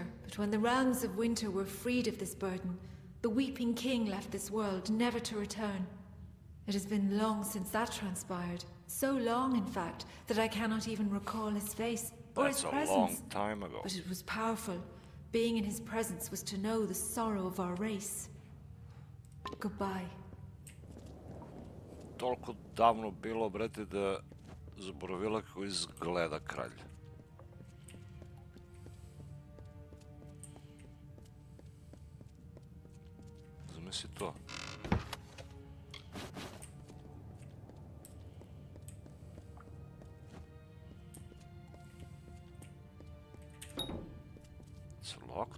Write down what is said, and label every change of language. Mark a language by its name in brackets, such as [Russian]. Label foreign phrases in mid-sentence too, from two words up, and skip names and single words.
[English] But when the realms of winter were freed of this burden, the Weeping King left this world, never to return. It has been long since that transpired. So long, in fact, that I cannot even recall his face or his presence. That's a long time ago. But it was powerful. Being in his presence was to know the sorrow of our race. Goodbye. [Serbian] Toliko davno bilo, brate, da zaboravila kako izgleda kralj. Zamisli to. [English] It's locked?